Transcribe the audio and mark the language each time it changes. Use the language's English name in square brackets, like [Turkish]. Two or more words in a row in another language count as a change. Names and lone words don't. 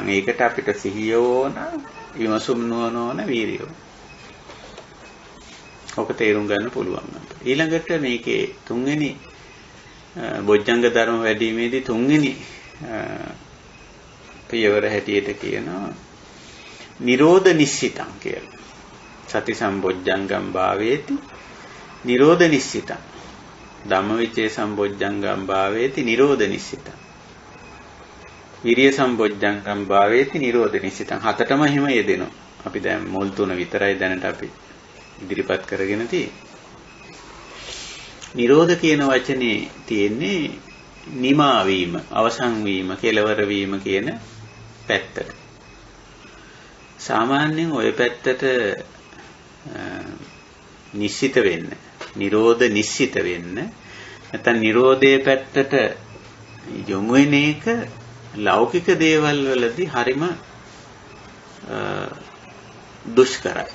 [Sinhala] ඒකට අපිට සිහිය ඕන, විමසුම් නුවණ ඕන, වීරිය ඕන. ඔක තේරුම් ගන්න පුළුවන්. ඊළඟට මේකේ තුන්වෙනි බොජ්ජංග ධර්ම වැඩිීමේදී තුන්වෙනි පියවර හැටියට කියනවා [Pali] නිරෝධ නිශ්චිතං [Sinhala] කියලා. [Pali] සති සම්බොජ්ජංගම් භාවේති නිරෝධ නිශ්චිතං. ධම්මවිචේ සම්බොජ්ජංගම් භාවේති නිරෝධ නිශ්චිතං. විරිය සම්බොජ්ජංගම් භාවේති නිරෝධ නිශ්චිතං. [Sinhala] හතටම එහෙම යෙදෙනවා. අපි දැන් මුල් තුන විතරයි දැනට අපි ඉදිරිපත් කරගෙන තියෙන්නේ. නිරෝධ කියන වචනේ තියෙන්නේ නිමා වීම, අවසන් වීම, කෙලවර වීම කියන පැත්තට. සාමාන්‍යයෙන් ওই පැත්තට නිශ්චිත වෙන්න, [Pali] නිරෝධ නිශ්චිත [Sinhala] වෙන්න, නැත්නම් නිරෝධයේ පැත්තට යොමු වෙන එක ලෞකික දේවල් වලදී හරිම දුෂ්කරයි.